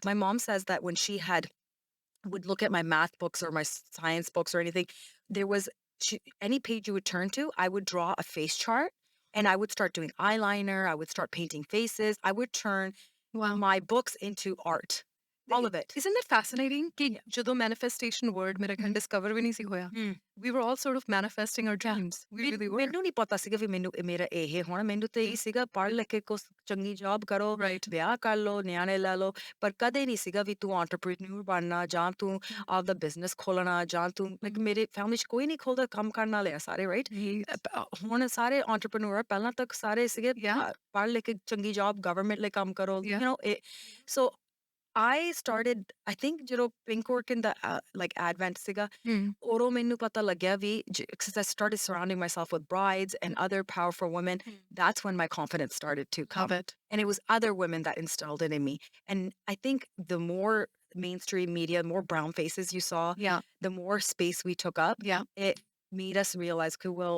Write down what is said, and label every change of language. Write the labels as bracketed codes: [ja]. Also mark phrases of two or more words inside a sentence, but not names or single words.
[en] My mom says that when she had would look at my math books or my science books or anything, there was any page you would turn to, I would draw a face chart and I would start doing eyeliner. I would start painting faces. I would turn Wow. my books into art, all of it. Isn't it fascinating कि Yeah. [pa] ਜਦੋਂ [en] manifestation word [pa] ਮੇਰੇ ਖ਼ਿਆਲ Mhm. discover भी नहीं सी होया. Mm. [en] We were all sort of manifesting our Yeah. dreams. We really were. [pa] ਮੈਨੂੰ ਨਹੀਂ ਪਤਾ ਸੀਗਾ ਵੀ ਮੈਨੂੰ ਮੇਰਾ ਇਹ ਹੋਣਾ ਮੈਨੂੰ ਤੇ ਇਹੀ ਸੀਗਾ ਪੜ੍ਹ ਲਿਖ ਕੇ ਕੁਛ ਚੰਗੀ ਜੌਬ ਕਰੋ [en] Right. [pa] ਵਿਆਹ ਕਰ ਲਓ ਨਿਆਣੇ ਲੈ ਲਓ ਪਰ ਕਦੇ ਨਹੀਂ ਸੀਗਾ ਵੀ ਤੂੰ ਐਂਟਰਪ੍ਰੀਨਿਓਰ ਬਣਨਾ ਜਾਂ ਤੂੰ ਆਪਦਾ ਬਿਜ਼ਨਸ ਖੋਲਣਾ ਜਾਂ ਤੂੰ ਲਾਈਕ ਮੇਰੇ ਫੈਮਿਲੀ 'ਚ ਕੋਈ ਨਹੀਂ ਖੋਲਦਾ ਕੰਮ ਕਰਨ ਵਾਲੇ ਆ ਸਾਰੇ ਰਾਈਟ [en] Yes. [pa] ਹੁਣ ਸਾਰੇ ਐਂਟਰਪ੍ਰੀਨਿਓਰ ਪਹਿਲਾਂ ਤੱਕ ਸਾਰੇ ਸੀਗੇ [en] Yeah. [pa] ਪੜ੍ਹ ਲਿਖ ਕੇ ਚੰਗੀ ਜੌਬ ਗਵਰਨਮੈਂਟ ਲਈ ਕੰਮ ਕਰੋ [en] Yeah. [pa] ਸੋ [en] I started, I think, [pa] ਜਦੋਂ Pink Orchid ਦਾ [en] like advent [pa] ਸੀਗਾ Mm. ਉਦੋਂ ਮੈਨੂੰ ਪਤਾ ਲੱਗਿਆ ਵੀ [en] since I started surrounding myself with brides and other powerful women, that's when my confidence started to Love come. it. And it was other women that instilled it in me. And I think the more mainstream media, the more brown faces you saw, Yeah. the more space we took up, Yeah. it made us realize, okay, well,